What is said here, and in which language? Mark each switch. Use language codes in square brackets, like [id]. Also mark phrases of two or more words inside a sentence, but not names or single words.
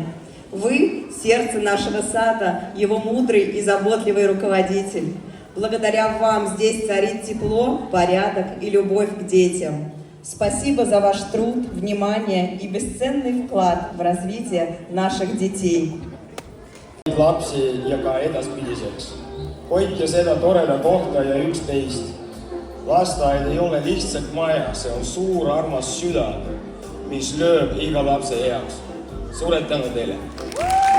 [ru] Вы – сердце нашего сада, его мудрый и заботливый руководитель. Благодаря вам здесь царит тепло, порядок и любовь к детям. Спасибо за ваш труд, внимание и бесценный вклад в развитие наших детей. [et] Lapsi ja ka edaspidiseks. Hoidke seda toreda kohta ja üksteist. Lasteaed ei ole lihtsalt maja, see on suur armas süda, mis lööb iga lapse heaks. Suured tänu teile!